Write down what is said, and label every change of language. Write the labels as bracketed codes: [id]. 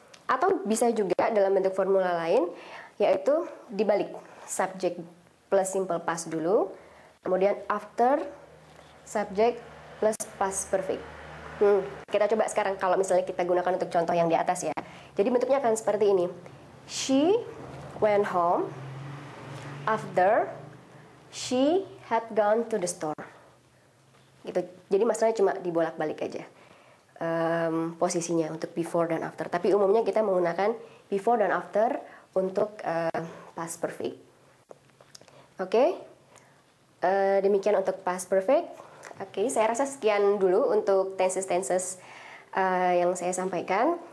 [id] Atau bisa juga dalam bentuk formula lain, yaitu dibalik. Subject plus simple past dulu, kemudian after subject plus past perfect. Kita coba sekarang kalau misalnya kita gunakan untuk contoh yang di atas ya. Jadi bentuknya akan seperti ini. [en] She went home after she had gone to the store. [id] Gitu. Jadi masalahnya cuma dibolak-balik aja posisinya untuk before dan after. Tapi umumnya kita menggunakan before dan after untuk past perfect. Oke, demikian untuk past perfect. Oke, saya rasa sekian dulu untuk tenses-tenses yang saya sampaikan.